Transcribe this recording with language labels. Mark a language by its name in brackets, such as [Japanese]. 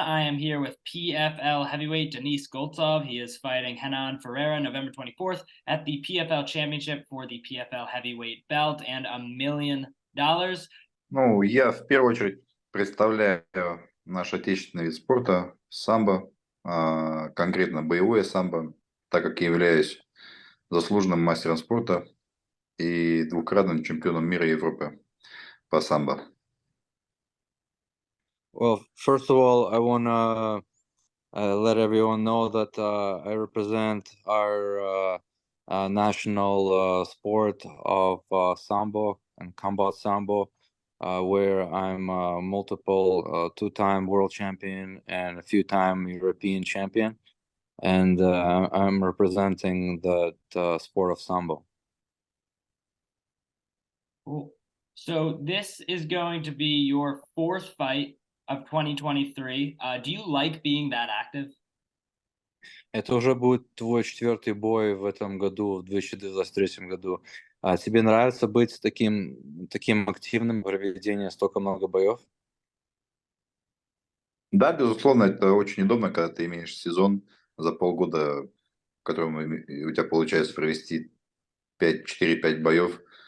[English] I am here with PFL heavyweight Denis Goltsov. He is fighting Renan Ferreira November 24th at the PFL Championship for the PFL heavyweight belt and $1 million. [Russian] Ну, я в первую очередь представляю наш отечественный вид спорта самбо, конкретно боевое самбо, так как я являюсь заслуженным мастером спорта и двукратным чемпионом мира и Европы по самбо. [English] Well, first of all, I want to let everyone know that I represent our national sport of sambo and combat sambo, where I'm multiple two-time world champion and a few-time European champion, and I'm representing the sport of sambo. Cool. So this is going to be your fourth fight of 2023. Do you like being that active? [Russian] Это уже будет твой четвертый бой в этом году, в 2023 году. Тебе нравится быть таким активным, проведение столько много боев? Да, безусловно, это очень удобно, когда ты имеешь сезон за полгода, в котором у тебя получается провести 4-5 боев.